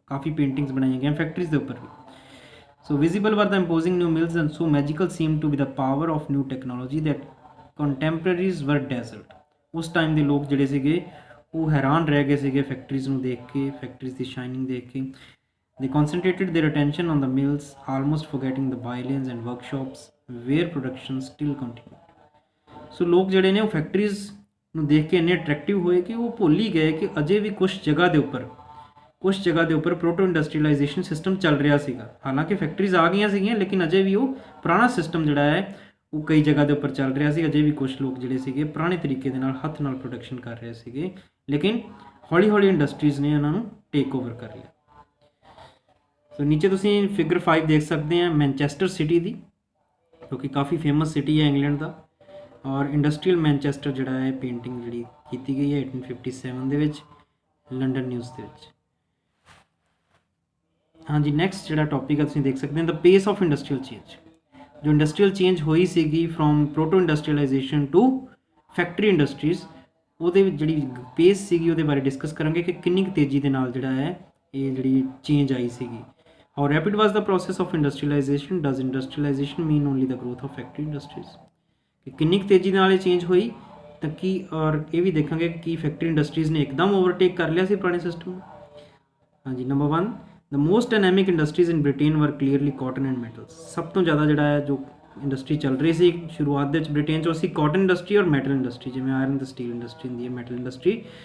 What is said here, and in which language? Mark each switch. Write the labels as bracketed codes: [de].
[pa] ਕਾਫੀ paintings ਬਣਾਈਆਂ ਗਈਆਂ factories ਦੇ ਉੱਪਰ ਵੀ। [en] So visible were the imposing new mills and so magical seem to be the power of new technology that contemporaries were desert. [pa] ਉਸ ਟਾਈਮ ਦੇ ਲੋਕ ਜਿਹੜੇ ਸੀਗੇ ਉਹ ਹੈਰਾਨ ਰਹਿ ਗਏ ਸੀਗੇ ਫੈਕਟਰੀਜ਼ ਨੂੰ ਦੇਖ ਕੇ, ਫੈਕਟਰੀਜ਼ ਦੀ ਸ਼ਾਈਨਿੰਗ ਦੇਖ ਕੇ। [en] They concentrated their attention on the mills, almost forgetting the by-lanes and workshops where production still continued। [pa] ਸੋ ਲੋਕ ਜਿਹੜੇ ਨੇ ਉਹ ਫੈਕਟਰੀਜ਼ ਨੂੰ ਦੇਖ ਕੇ ਇੰਨੇ ਅਟਰੈਕਟਿਵ ਹੋਏ ਕਿ ਉਹ ਭੁੱਲ ਹੀ ਗਏ ਕਿ ਅਜੇ ਵੀ ਕੁਝ ਜਗ੍ਹਾ ਦੇ ਉੱਪਰ ਪ੍ਰੋਟੋ ਇੰਡਸਟਰੀਅਲਾਈਜੇਸ਼ਨ ਸਿਸਟਮ ਚੱਲ ਰਿਹਾ ਸੀਗਾ। ਹਾਲਾਂਕਿ ਫੈਕਟਰੀਜ਼ ਆ ਗਈਆਂ ਸੀਗੀਆਂ ਲੇਕਿਨ ਅਜੇ ਵੀ ਉਹ ਪੁਰਾਣਾ ਸਿਸਟਮ ਜਿਹੜਾ ਹੈ ਉਹ ਕਈ ਜਗ੍ਹਾ ਦੇ ਉੱਪਰ ਚੱਲ ਰਿਹਾ ਸੀ। ਅਜੇ ਵੀ ਕੁਝ ਲੋਕ ਜਿਹੜੇ ਸੀਗੇ ਪੁਰਾਣੇ ਤਰੀਕੇ ਦੇ ਨਾਲ ਹੱਥ ਨਾਲ ਪ੍ਰੋਡਕਸ਼ਨ ਕਰ ਰਹੇ ਸੀਗੇ, ਲੇਕਿਨ ਹੌਲੀ ਹੌਲੀ ਇੰਡਸਟਰੀਜ਼ ਨੇ ਉਹਨਾਂ ਨੂੰ ਟੇਕ ਓਵਰ ਕਰ ਲਿਆ। ਸੋ ਨੀਚੇ ਤੁਸੀਂ ਫਿਗਰ 5 ਦੇਖ ਸਕਦੇ ਆ ਮੈਨਚੈਸਟਰ ਸਿਟੀ ਦੀ, ਜੋ ਕਿ ਕਾਫੀ ਫੇਮਸ ਸਿਟੀ ਹੈ ਇੰਗਲੈਂਡ ਦਾ। ਔਰ ਇੰਡਸਟਰੀਅਲ ਮੈਨਚੈਸਟਰ ਜਿਹੜਾ ਹੈ ਪੇਂਟਿੰਗ ਜਿਹੜੀ ਕੀਤੀ ਗਈ ਹੈ 1857 ਦੇ ਵਿੱਚ ਲੰਡਨ ਨਿਊਜ਼ ਦੇ ਵਿੱਚ। ਹਾਂਜੀ, ਨੈਕਸਟ ਜਿਹੜਾ ਟੌਪਿਕ ਹੈ ਤੁਸੀਂ ਦੇਖ ਸਕਦੇ ਹੋ [en] The pace of industrial change. [pa] ਜੋ ਇੰਡਸਟਰੀਅਲ ਚੇਂਜ ਹੋਈ ਸੀਗੀ from ਪ੍ਰੋਟੋ industrialisation to factory industries, ਉਹਦੇ ਵਿੱਚ ਜਿਹੜੀ ਪੇਸ ਸੀਗੀ ਉਹਦੇ ਬਾਰੇ ਡਿਸਕਸ ਕਰਾਂਗੇ ਕਿ ਕਿੰਨੀ ਕੁ ਤੇਜ਼ੀ ਦੇ ਨਾਲ ਜਿਹੜਾ ਹੈ ਇਹ ਜਿਹੜੀ ਚੇਂਜ ਆਈ ਸੀਗੀ। [en] How rapid was the process of industrialization? Does industrialization mean only the growth of factory industries? [pa] ਕਿ ਕਿੰਨੀ ਕੁ ਤੇਜ਼ੀ ਨਾਲ ਇਹ ਚੇਂਜ ਹੋਈ ਤਾਂ ਕੀ, ਔਰ ਇਹ ਵੀ ਦੇਖਾਂਗੇ ਕਿ ਫੈਕਟਰੀ ਇੰਡਸਟਰੀਜ਼ ਨੇ ਇੱਕਦਮ ਓਵਰਟੇਕ ਕਰ ਲਿਆ ਸੀ ਪੁਰਾਣੇ ਸਿਸਟਮ ਨੂੰ। [en] ਹਾਂਜੀ, number 1 the most dynamic industries in Britain were clearly cotton and metals. [pa] ਸਭ ਤੋਂ ਜ਼ਿਆਦਾ ਜਿਹੜਾ ਹੈ ਜੋ ਇੰਡਸਟਰੀ ਚੱਲ ਰਹੀ ਸੀ ਸ਼ੁਰੂਆਤ ਦੇ ਵਿੱਚ ਬ੍ਰਿਟੇਨ 'ਚ ਉਹ ਸੀ ਕਾਟਨ ਇੰਡਸਟਰੀ ਔਰ ਮੈਟਲ ਇੰਡਸਟਰੀ, ਜਿਵੇਂ ਆਇਰਨ ਤੇ ਸਟੀਲ ਇੰਡਸਟਰੀ ਹੁੰਦੀ ਹੈ, ਮੈਟਲ ਇੰਡਸਟਰੀ।